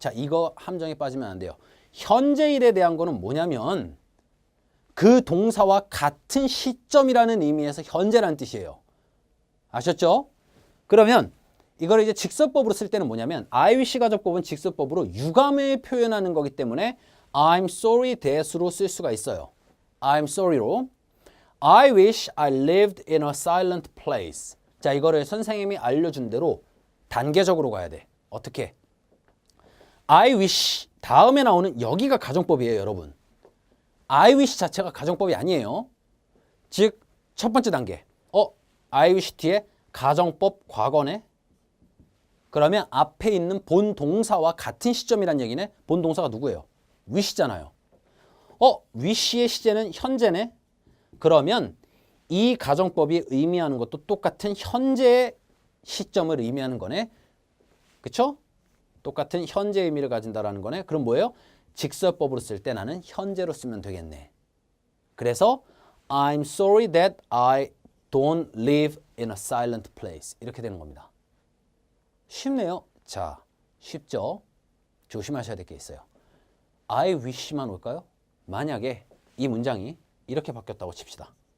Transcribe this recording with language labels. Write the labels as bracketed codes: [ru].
[ko] 자, 이거 함정에 빠지면 안 돼요. 현재 일에 대한 거는 뭐냐면 그 동사와 같은 시점이라는 의미에서 현재라는 뜻이에요. 아셨죠? 그러면 이걸 이제 직설법으로 쓸 때는 뭐냐면 I wish 가정법은 직설법으로 유감을 표현하는 거기 때문에 [en] I'm sorry that [ko] 으로 쓸 수가 있어요. [en] I'm sorry [ko] 로 [en] I wish I lived in a silent place. [ko] 자, 이거를 선생님이 알려준 대로 단계적으로 가야 돼. 어떻게? I wish 다음에 나오는 여기가 가정법이에요, 여러분. I wish 자체가 가정법이 아니에요. 즉, 첫 번째 단계. I wish 뒤에 가정법 과거네. 그러면 앞에 있는 본 동사와 같은 시점이란 얘기네. 본 동사가 누구예요? wish잖아요. wish의 시제는 현재네. 그러면 이 가정법이 의미하는 것도 똑같은 현재의 시점을 의미하는 거네. 그쵸? 똑같은 현재 의미를 가진다라는 거네. 그럼 뭐예요? 직설법으로 쓸 때 나는 현재로 쓰면 되겠네. 그래서 [en] I'm sorry that I don't live in a silent place. [ko] 이렇게 되는 겁니다. 쉽네요. 자, 쉽죠? 조심하셔야 될 게 있어요. I wish만 올까요? 만약에 이 문장이 이렇게 바뀌었다고 칩시다.